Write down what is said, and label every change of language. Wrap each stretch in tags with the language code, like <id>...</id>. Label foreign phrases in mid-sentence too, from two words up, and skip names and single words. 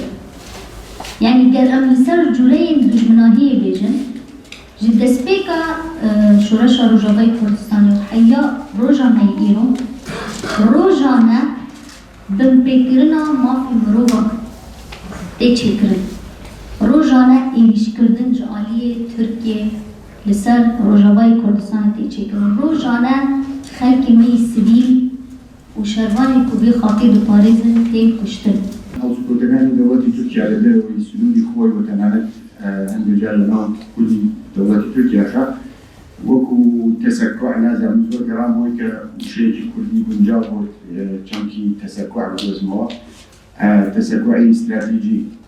<ku>Yani gel em li ser cureyên dijminahiyê bêjin ji destpêka şoreşa Rojavayê Kurdistanê û heya roja me îro rojane binpêkirina mafê mirovan tê çêkirin. Rojane êrişkirdin ji aliyê Tirkiye li ser Rojavayê Kurdistanê tê çêkirin. Rojane xelkê me yê sivîl û şervanê ku bê xakê diparêzin tê kuştin.</ku> <ckb>هەڵسوکۆتەکانی دەوڵەتی تورکیا لە دەرەوەی سنووری خۆی بۆ تەنانەت هەندێک جار لە ناو کوردی دەوڵەتی تورکیاشە وەکو تەسەکوع نازانم زۆر گەڕام بۆی کە وشەیەکی کوردی گونجاو بۆ چەمکی تەسەکوع بدۆزمەوە تەسەکوعی ئیستراتیجی</ckb>